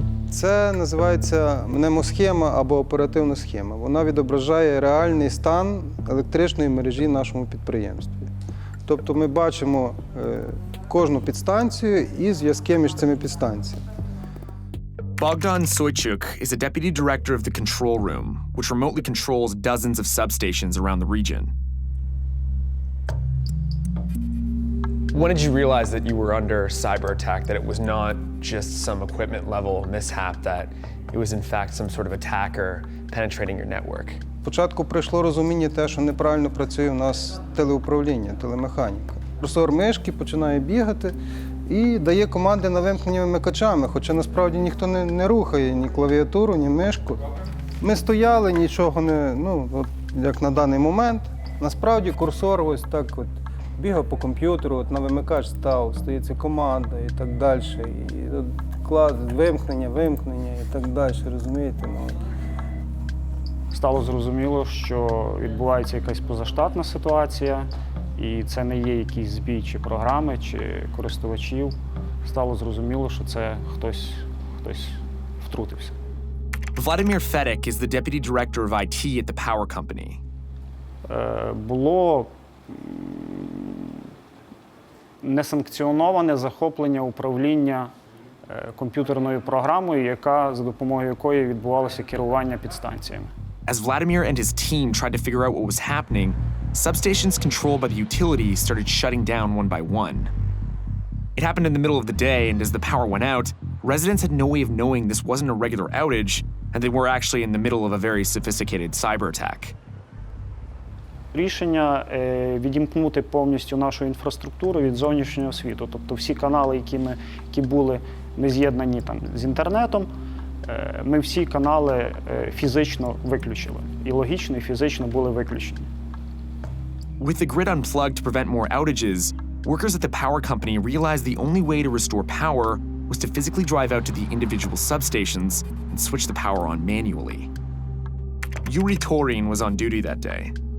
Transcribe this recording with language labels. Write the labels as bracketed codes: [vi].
[uk] Це називається мнемосхема або оперативна схема. Вона відображає реальний стан електричної мережі в нашому підприємстві. Тобто ми бачимо кожну підстанцію і зв'язки між цими підстанціями. [en] Bogdan Soychuk is a deputy director of the control room, which remotely controls dozens of substations around the region. When did you realize that you were under cyber attack, that it was not just some equipment level mishap, that it was in fact some sort of attacker penetrating your network? [uk] Спочатку прийшло розуміння те, що неправильно працює у нас телеуправління, телемеханіка. Курсор мишки починає бігати і дає команди на вимкнення вимикачами, хоча насправді ніхто не рухає ні клавіатуру, ні мишку. Ми стояли, нічого не, от, як на даний момент. Насправді курсор ось так от бігав по комп'ютеру, от на вимикач став, стоїться команда і так далі. І от, вимкнення і так далі, розумієте? Стало зрозуміло, що відбувається якась позаштатна ситуація, і це не є якийсь збій чи програми, чи користувачів. Стало зрозуміло, що це хтось втрутився. [en] Vladimir Fedek is the deputy director of IT at the power company. [uk] Було несанкціоноване захоплення управління комп'ютерною програмою, за допомогою якої відбувалося керування підстанціями. [en] As Vladimir and his team tried to figure out what was happening, substations controlled by the utility started shutting down one by one. It happened in the middle of the day, and as the power went out, residents had no way of knowing this wasn't a regular outage, and they were actually in the middle of a very sophisticated cyber attack. [uk] Рішення відімкнути повністю нашу інфраструктуру від зовнішнього світу. Тобто всі канали, які були не з'єднані з інтернетом, ми всі канали фізично виключили. І логічно, і фізично були виключені. [en] With the grid unplugged to prevent more outages, workers at the power company realized the only way to restore power was to physically drive out to the individual substations and switch the power on manually. Yuri Torin was on duty that day.